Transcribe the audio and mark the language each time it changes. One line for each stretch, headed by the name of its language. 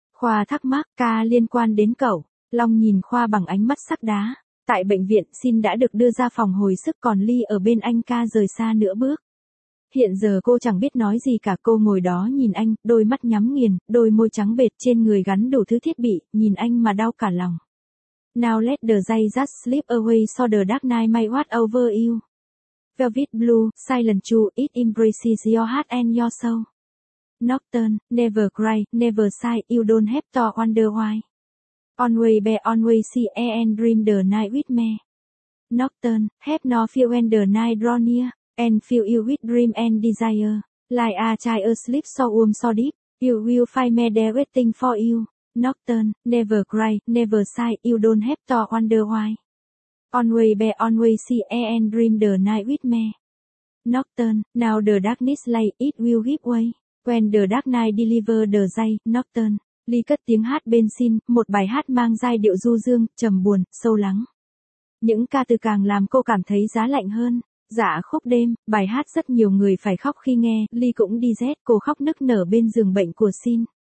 Vietnamese: Khoa thắc mắc, ca liên quan đến cậu. Long nhìn Khoa bằng ánh mắt sắc đá. Tại bệnh viện, Xin đã được đưa ra phòng hồi sức còn Ly ở bên anh ca rời xa nửa bước. Hiện giờ cô chẳng biết nói gì cả, cô ngồi đó nhìn anh, đôi mắt nhắm nghiền, đôi môi trắng bệt trên người gắn đủ thứ thiết bị, nhìn anh mà đau cả lòng.
English: Now let the day just slip away so the dark night may watch over you. Velvet blue, silent true, it embraces your heart and your soul. Nocturne, never cry, never sigh, you don't have to wonder why. Always be, always see and dream the night with me. Nocturne, have no fear when the night draw near, and fill you with dream and desire. Like a child asleep so warm so deep, you will find me there waiting for you. Nocturne, never cry, never sigh, you don't have to wonder why. Always be, always see and dream the night with me. Nocturne, now the darkness lay, it will give way. When the dark night deliver the day, Nocturne.
Vietnamese: Ly cất tiếng hát bên Xin, một bài hát mang giai điệu du dương, trầm buồn, sâu lắng. Những ca từ càng làm cô cảm thấy giá lạnh hơn. Dạ khúc đêm, bài hát rất nhiều người phải khóc khi nghe, Ly cũng đi rét, cô khóc nức nở bên giường bệnh của Xin.